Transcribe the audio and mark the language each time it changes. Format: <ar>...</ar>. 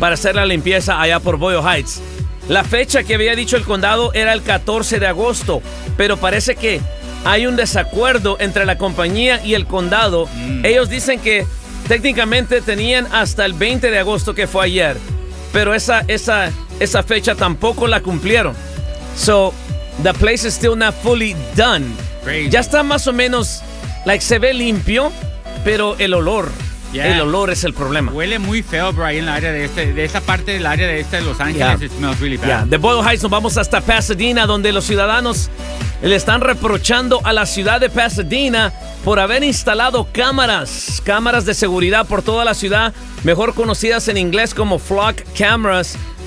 <es>para hacer la limpieza allá por Boyle Heights. La fecha que había dicho el condado era el 14 de agosto, pero parece que hay un desacuerdo entre la compañía y el condado. Mm. Ellos dicen que técnicamente tenían hasta el 20 de agosto, que fue ayer, pero esa fecha tampoco la cumplieron.</es> <en>So, the place is still not fully done. Crazy.</en> <es>Ya está más o menos, like, se ve limpio, pero el olor,</es> <en>yeah.</en> <es>el olor es el problema. Huele muy feo, bro, ahí en la área de este, de esa parte del área de este de Los Ángeles.</es> <en>Yeah. It smells really bad. Yeah.</en> <es>De Boyle Heights nos vamos hasta Pasadena, donde los ciudadanos le están reprochando a la ciudad de Pasadena por haber instalado cámaras de seguridad por toda la ciudad, mejor conocidas en inglés como flock cameras.</es>